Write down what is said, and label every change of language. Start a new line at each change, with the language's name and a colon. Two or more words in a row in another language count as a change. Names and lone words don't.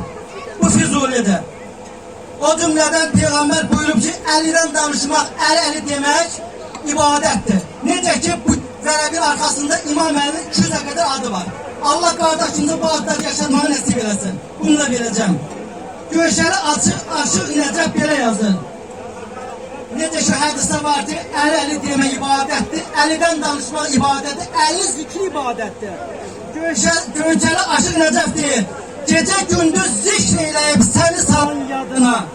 Turkish: Bu Füzuli'dir. O cümleden Peygamber buyurup ki, eliden danışmak, el demek ibadettir.
Azerbaijani: Necə ki bu vərəqin arkasında İmam Əli'nin 200'e kadar adı var.
Turkish: Allah kardeşimize bu adları yaşatmanı nasip eləsin. Bunu da vereceğim.
Azerbaijani: Göşəli açıq Necəf belə yazır. Necə ki hədisdə var ki, əli demək ibadətdir, əlidən danışmaq ibadətdir, əli zikri ibadətdir. Göşəli açıq Necəf deyir. Gecə gündüz zikr eləyib səni salın yadına.